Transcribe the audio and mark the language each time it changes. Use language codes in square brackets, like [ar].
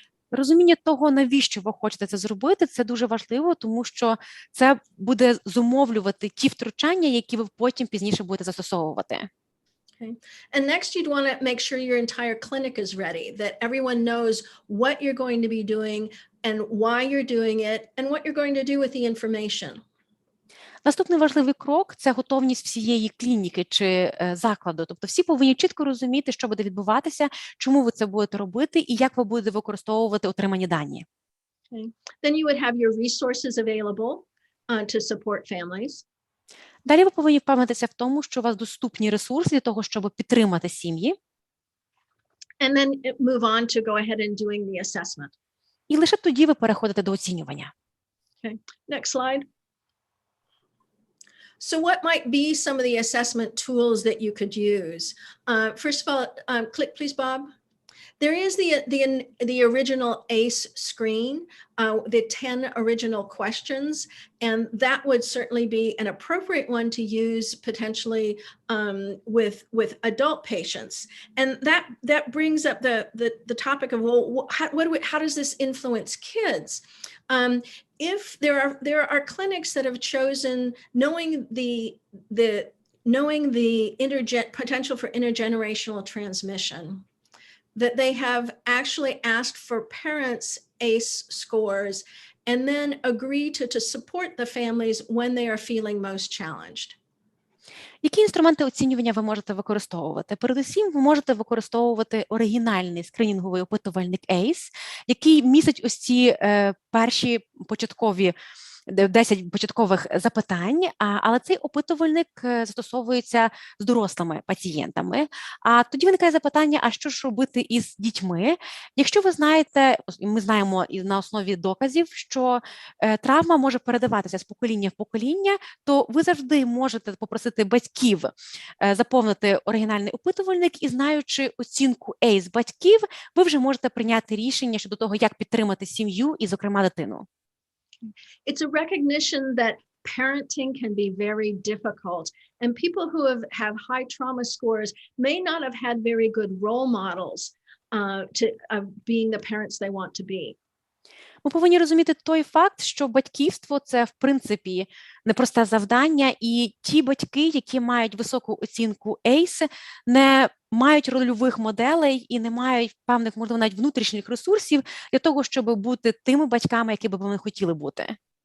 [uk] Розуміння того, навіщо ви хочете це зробити, це дуже важливо, тому що це буде зумовлювати ті втручання, які ви потім пізніше будете застосовувати. [en] Okay. And next, you'd want to make sure your entire clinic is ready, that everyone knows what you're going to be doing and why you're doing it and what you're going to do with the information. [uk] Наступний важливий крок – це готовність всієї клініки чи закладу. Тобто всі повинні чітко розуміти, що буде відбуватися, чому ви це будете робити і як ви будете використовувати отримані дані. [en] Okay. Then you would have your resources available to support families. [uk] Далі ви повинні впевнитися в тому, що у вас доступні ресурси для того, щоб підтримати сім'ї. [en] And then move on to go ahead and doing the assessment. [uk] І лише тоді ви переходите до оцінювання. [en] Okay. Next slide. So what might be some of the assessment tools that you could use? First of all, click please, Bob. There is the original ACE screen, the 10 original questions, and that would certainly be an appropriate one to use potentially with adult patients. And that brings up the topic of, well, how does this influence kids? If there are clinics that have chosen knowing the potential for intergenerational transmission, that they have actually asked for parents' ACE scores and then agree to support the families when they are feeling most challenged. [uk] Які інструменти оцінювання ви можете використовувати? Передусім, ви можете використовувати оригінальний скринінговий опитувальник ACE, який містить ось ці перші початкові 10 початкових запитань, але цей опитувальник застосовується з дорослими пацієнтами. А тоді виникає запитання, а що ж робити із дітьми? Якщо ви знаєте, ми знаємо на основі доказів, що травма може передаватися з покоління в покоління, то ви завжди можете попросити батьків заповнити оригінальний опитувальник і, знаючи оцінку ACE батьків, ви вже можете прийняти рішення щодо того, як підтримати сім'ю і, зокрема, дитину. [en] It's a recognition that parenting can be very difficult, and people who have high trauma scores may not have had very good role models of being the parents they want to be. [uk] Ми повинні розуміти той факт, що батьківство – це, в принципі, непросте завдання, і ті батьки, які мають високу оцінку ACE, не мають рольових моделей і не мають певних, можливо, навіть внутрішніх ресурсів для того, щоб бути тими батьками, які б вони хотіли бути.